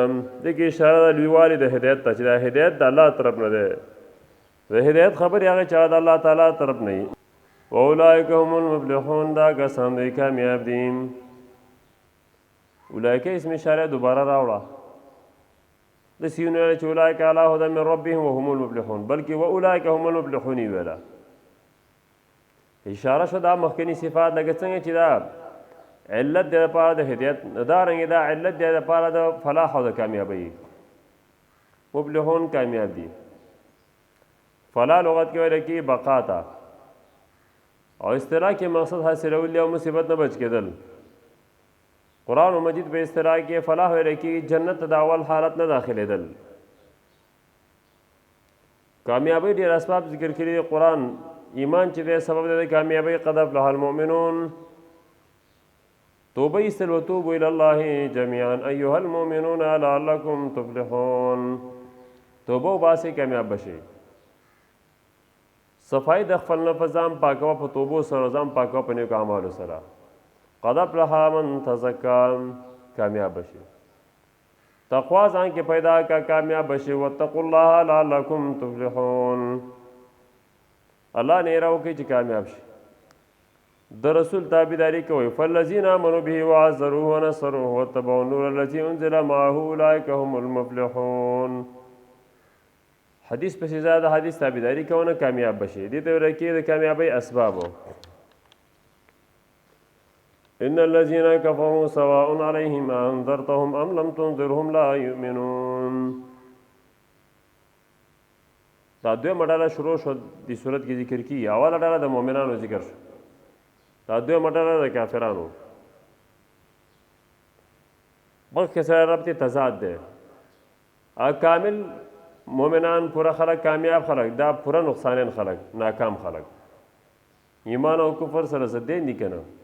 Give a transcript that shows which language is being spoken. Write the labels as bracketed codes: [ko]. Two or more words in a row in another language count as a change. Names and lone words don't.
[ps] دې کې اشاره ده لویوالي د هدایت ته، چې دا هدایت د الله طرف نه دی. د هدایت خبرې هغه چا د الله تعالی طرف نه وي. [ar] واولئک هم المفلحون، [ps] دا کسان دوی کامیاب دي. اولئک اسم اشاره دوباره راوړه، داسې یې ونه ویله چې [ar] اولئک علی هدی من ربهم وهم المفلحون، [ps] بلکې [ar] واولئک هم المفلحون [ps] یې ویله. اشاره شو دا مخکني صفات لکه څنګه چې دا علت دی لپاره د هدایت دارنګې دا علت دی لپاره د فلاح او د کامیابی مفلحون کامیاب دي فلاح لغت کې ویل کېږي بقا ته او اصطلاح کې مقصد حاصلول او مصیبت نه بچ کېدل قرآن مجید په اصطلاح کې فلاح ویل کېږي جنت د اول حالت نه داخلېدل کامیابی ډېر اسباب ذکر کړي دي قرآن ایمان چې دی سبب دی د کامیابی [ar] قد افلح المؤمنون [ps] توبه ایستل [ar] وتوبوا الی الله جميعا ایها المؤمنون لعلکم تفلحون [ps] توبه وباسئ کامیاب بشئ صفائی د خپل نفس ځان پاکوه په توبو سره ځان پاکوه په نیکو اعمالو سره [ar] قد افلح من تزکا [ps] کامیاب بشئ تقوا ځان کې پیدا کا کامیاب بشئ [ar] واتقوا الله لعلکم تفلحون [ps] الله نه راو کې چې کامیاب شي د رسول تابعداري کوي [ar] فالذین آمنوا به وعزروه ونصروه واتبعوا النور الذي انزل معه اولئک هم المفلحون [ps] حدیث پسې زیاده حدیث تابعداري کوونه کامیاب بشي دې ته ویل کېږي د کامیابۍ اسبابو [ar] ان الذين كفروا سواء عليهم انذرتهم ام لم تنذرهم لا يؤمنون [ps] دا دویمه ډله شروع شو دې صورت کې ذکر کیږي اوله ډله د مؤمنانو ذکر شو دا دویمه ډله د کافرانو مخکې سره ربط تضاد دی کامل مؤمنان پورا خلق کامیاب خلق دا پورا نقصانین خلق ناکام خلق ایمان او کفر سره ضدین دي کنه